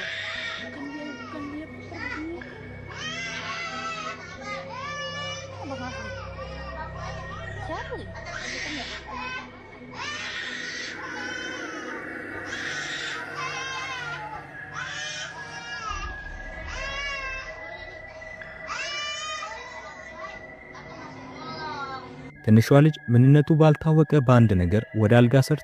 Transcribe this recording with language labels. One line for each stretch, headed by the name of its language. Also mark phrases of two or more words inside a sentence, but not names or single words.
Malay: Bukan dia pergi. Apa maksud? Siapa ni? Bukan dia.
Amharic: ትንሿ ልጅ ምንነቱ ባልታወቀ በአንድ ነገር ወደ አልጋ ስር